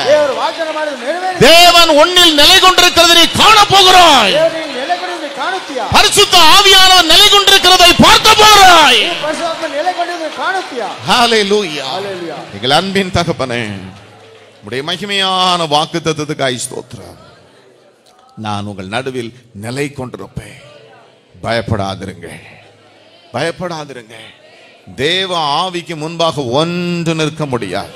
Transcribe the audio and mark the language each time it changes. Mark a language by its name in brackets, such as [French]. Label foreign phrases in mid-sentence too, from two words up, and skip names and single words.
[Kannada] ದೇವರು ವಾಗ್ದಾನ ಮಾಡೋದು ನೆರವೇರಿಸಿ. [Tamil] தேவன் உன்னில் நிலை கொண்டிருக்கிறதை நீ காண போகிறாய். [Kannada] ದೇವರು ನೀನು ನೆಲೆಗೊಂಡಿದ್ದು ಕಾಣುತ್ತೀಯಾ? [Tamil] பரிசுத்த ஆவியானவர் நிலை கொண்டிருக்கிறதை பார்க்க போகிறாய். [Kannada] ನೀನು ಪರಿಶುದ್ಧಾತ್ಮ ನೆಲೆಗೊಂಡಿದ್ದು ಕಾಣುತ್ತೀಯಾ? [Tamil] ஹல்லேலூயா. [Kannada] ಹಲ್ಲೆಲೂಯಾ. [Tamil] எங்கள் அன்பின் தகப்பனே, உம்முடைய மகிமையான வாக்குத்தத்தத்துக்காய் ஸ்தோத்திரம். நான் உங்கள் நடுவில் நிலை கொண்டிருப்பேன். பயப்படாதிருங்கள், பயப்படாதிருங்கள். தேவ ஆவிக்கு முன்பாக ஒன்று நிற்க முடியாது.